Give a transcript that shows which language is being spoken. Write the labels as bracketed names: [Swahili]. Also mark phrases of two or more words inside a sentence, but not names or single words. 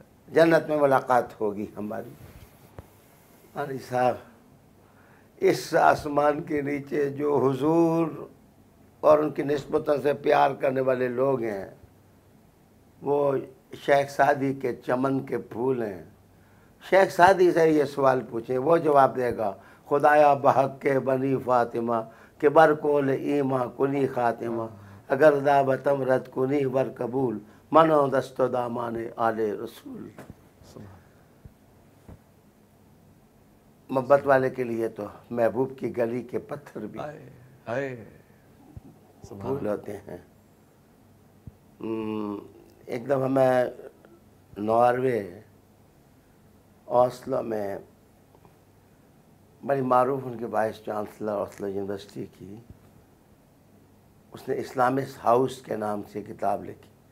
[Urdu] جنت میں ملاقات ہوگی ہماری۔ علی صاحب، اس آسمان کے نیچے جو حضور اور ان کی نسبتوں سے پیار کرنے والے لوگ ہیں وہ شیخ سعدی کے چمن کے پھول ہیں۔ شیخ سعدی سے یہ سوال پوچھیں، وہ جواب دے گا [Persian] خدایا بحق کے بنی فاطمہ کہ بر کول ایماں کنی خاتمہ، اگر دعوتم رد کنی ور قبول منو دست و دامان آل رسول۔ [Urdu] محبت والے کے لیے تو محبوب کی گلی کے پتھر بھی پھول ہوتے ہیں۔ ایک دفعہ میں ناروے اوسلو میں، بڑی معروف ان کے [English] Vice Chancellor [Urdu] اوسلو یونیورسٹی کی، اس نے اسلامس ہاؤس کے نام سے کتاب لکھی۔